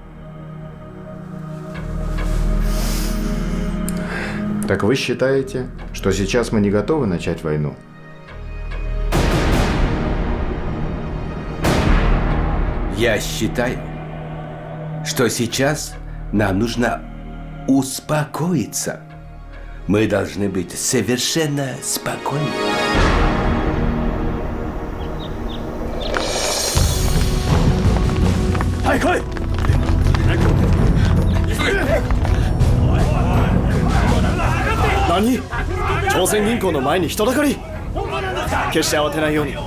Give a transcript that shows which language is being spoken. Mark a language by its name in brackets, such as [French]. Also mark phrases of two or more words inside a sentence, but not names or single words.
[Russian] Так вы считаете, что сейчас мы не готовы начать войну? Я считаю, что сейчас нам нужно успокоиться. Мы должны быть совершенно спокойны. [Japanese] 何？朝鮮銀行の前に人だかり。決して慌てないように。